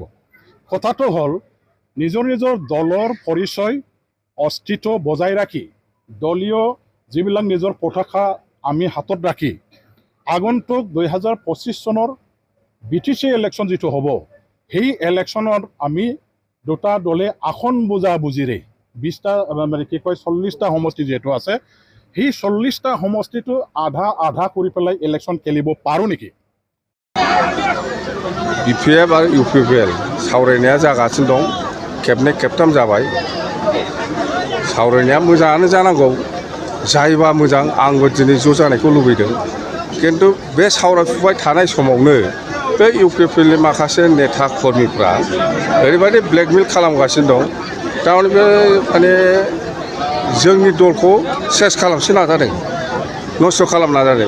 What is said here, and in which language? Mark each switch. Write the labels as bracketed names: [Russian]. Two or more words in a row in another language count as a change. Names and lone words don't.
[Assamese] কথাটো হ'ল নিজৰ নিজৰ দলৰ পৰিচয় অস্তিত্ব বজাই ৰাখি দলীয় যিবিলাক নিজৰ পতাকা আমি হাতত ৰাখি আগন্তুক 2025 চনৰ BTC ইলেকশ্যন যেটো হ'ব সেই ইলেকশ্যনত আমি দুটা দলে আসন বুজিৰে 20টা মানে কি কয় 40টা সমষ্টি যেটো আছে সেই 40টা সমষ্টিটো আধা কৰি পেলাই ইলেকশ্যন খেলিব পাৰো নেকি? [Bodo] BPF आरो UPPL सावरायनाया जागासिनो दं, खेबनै खेबथाम जाबाय। सावरायनाया मोजाङानो जानांगौ, जायोबा मोजां, आंबो दिनै ज' जानायखौ लुबैदों। किन्तु बे सावरायफुबाय थानाय समावनो बे UPPLनि माखासे नेता कर्मिफ्रा ओरैबायदि ब्लेकमेल खालामगासिनो दं, थारमाने बे माने जोंनि दलखौ सेस खालामनो नाजादों, नस्थ' खालामनो नाजादों।